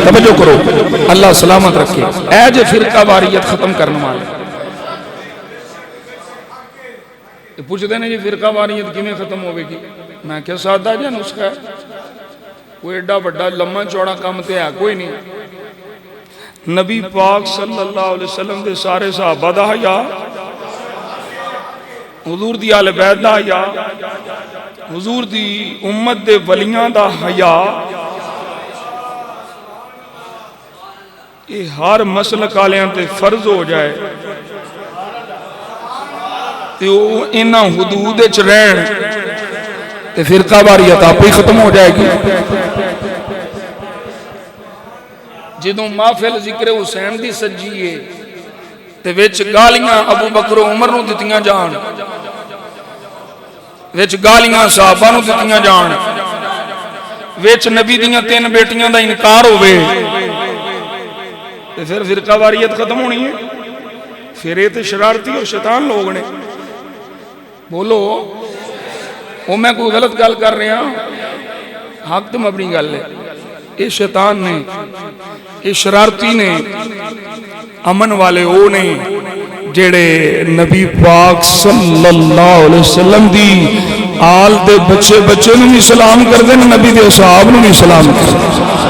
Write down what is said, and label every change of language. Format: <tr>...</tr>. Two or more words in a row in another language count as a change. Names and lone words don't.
<pa>توجہ کرو اللہ سلامت رکھے. اے جو</pa> <ur>فرقہ واریت ختم کرنے والے پوچھتے ہیں</ur> <pa>جی فرقہ واریت کی میں ختم ہوئے گی. میں کیا سادہ جا نسخہ ہے کوئی ایڈا بڑا لمحہ چوڑا کام تے ہے کوئی نہیں. نبی پاک صلی اللہ علیہ وسلم دے سارے صحابہ دا حیا, حضور دی آل بیت دا حیا, حضور دی امت دے ولیاں دا حیا, یہ ہر مسلک آلیاں تے فرض ہو جائے تے وہ انہاں حدود وچ رہن تے فرقہ واریت آپ ہی ختم ہو جائے گی. جدوں محفل ذکر حسین دی سجیے تے وچ گالیاں ابو بکر و عمر نو دتیاں جان, وچ گالیاں صحابہ نو دتیاں جان, وچ نبی دیاں 3 بیٹیاں دا انکار ہوئے تے پھر فرقہ واریت ختم ہونی ہے. پھر یہ تے شرارتی اور شیطان لوگ نے. بولو وہ میں کوئی غلط گل کر رہا ہوں, حق تو مبنی گل ہے. یہ شیطان نے, یہ شرارتی نے, امن والے وہ نے جڑے نبی پاک صلی اللہ علیہ وسلم دی آل دے بچے بچے نو بھی سلام کر دیں, نبی دے اصحاب نو بھی سلام کر دیں.</pa>